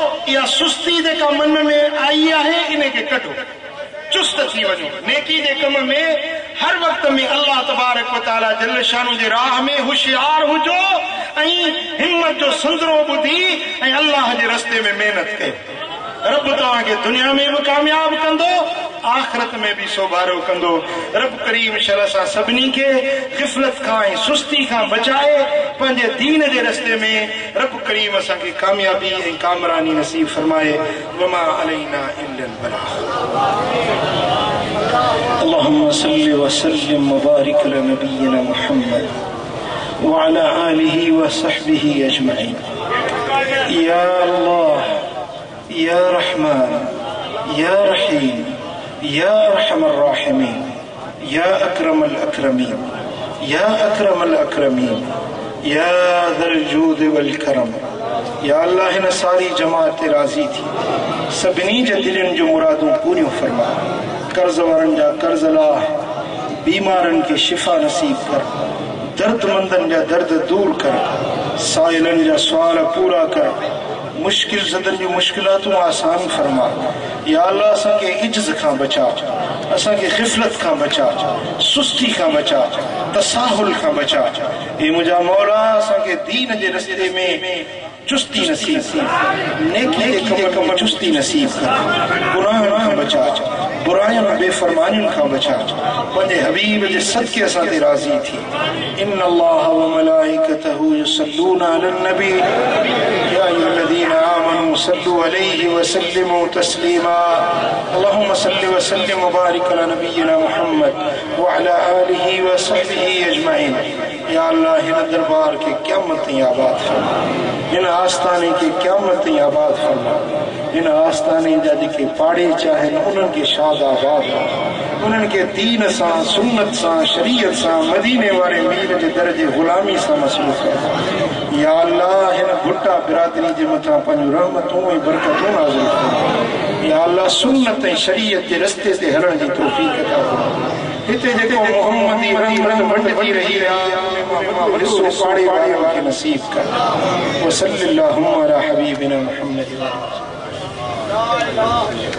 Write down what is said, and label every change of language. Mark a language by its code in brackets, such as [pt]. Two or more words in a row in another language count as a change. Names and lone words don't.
[sd] या सुस्ती जेका मन में आई है इनके कढो, चुस्त थी वञो। नेकी जे कम में हर वक्त में अल्लाह [ar] تبارك و تعالى جل شأنه [sd] जे राह में होशियार हुजो ऐं हिम्मत जो संदरो ॿुधी ऐं अल्लाह जे रस्ते में मेहनत कयो। रब तव्हांखे दुनिया में भी कामयाब कंदो, आखिरत में भी सोभारो कंदो। रब करीम शल सां सभिनी खे ग़िफ़लत खां ऐं सुस्ती खां बचाए पंहिंजे दीन जे रस्ते में रब करीम असांखे कामयाबी ऐं कामरानी नसीब फरमाए। [ar] وما علينا إلا البلاغ. اللهم صل و سلم و بارك على نبينا محمد و على آله و صحبه أجمعين. يا الله يا رحمن يا رحيم يا أرحم الراحمين يا أكرم الأكرمين يا أكرم الأكرمين يا ذا الجود و الكرم. [sd] या अल्लाह हिन सारी जमात ते राज़ी थी, सभिनी जे दिलनि जो मुरादूं पूरियूं फरमा। कर्ज़ वारनि जा कर्ज़ लाह, बीमारनि खे शिफ़ा नसीब कर, दर्दमंदनि जा दर्द दूर कर, साइलनि जा सुवाल पूरा कर, मुश्किल ज़दनि जूं मुश्किलातूं आसान फरमा। या अल्लाह असांखे इज्ज़ खां बचा, असांखे ग़िफ़लत खां बचा, सुस्ती खां बचा, तसाहुल खां बचा। ए मुंहिंजा मौला असांखे दीन जे रस्ते में चुस्ती नसीब कर, नेकी जे कम में चुस्ती नसीब कर, गुनाहनि खां बचा, बुराइयुनि बेफरमानियुनि खां बचा। पंहिंजे हबीब जे सदके असां ते राज़ी थी। [ar] إن الله و ملائكته يصلون على النبي يا أيها الذين آمنوا صلوا عليه و سلموا تسليما. اللهم صل و سلم و بارك على نبينا محمد و على آله و صحبه أجمعين. [sd] या अल्लाह हिन दरबार के क़यामत ताईं आबाद फरमा, हिन आस्थाने के क़यामत ताईं आबाद फरमा। हिन आस्थाने जा जेके पाड़े चाहनि उन्हनि खे शाद आबाद फरमा, उन्हनि खे दीन सां, सुन्नत सां, शरीयत सां, मदीने वारे मीर जे दर जे ग़ुलामी सां मसरूफ़ फरमा। या अल्लाह हिन भुट्टा बिरादरी जे मथां पंहिंजूं रहमतूं ऐं बरकतूं नाज़िल फरमा। या अल्लाह सुन्नत ऐं शरीयत जे रस्ते ते हलण जी तौफ़ीक़ अता फरमा। हिते जेको मोहम्मदी रहमत बंटजी रही आहे पाड़े वारनि खे नसीब कर। [ar] و صلى الله على حبيبنا محمد.